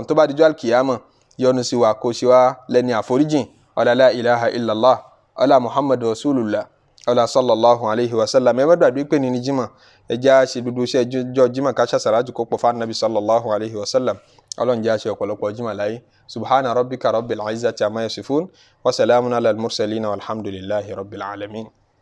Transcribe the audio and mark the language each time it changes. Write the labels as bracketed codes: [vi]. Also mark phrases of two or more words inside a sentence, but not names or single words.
[yo] Tó bá dijọ́ àlùkìyámọ̀ yọ́nú sí wa kó ṣe wá lẹ́ni àforíjìn. [ar] Ọlá لا إله إلا الله, ọlá محمد رسول الله, ọlá صلى الله عليه وسلم. [yo] Ẹ má gbàgbé pé ní jímọ̀ ẹ jẹ́ ṣe gbogbo iṣẹ́ jọ jímọ̀ ká ṣàṣàrájù kó pọ̀ fún Nabi [ar] صلى الله عليه وسلم. [yo] Ọlọ́run jẹ́ ṣe ọ̀pọ̀lọpọ̀ jímọ̀ láyé. [ar] سبحان ربك رب العزة عما يصفون وسلام على المرسلين والحمد لله رب العالمين.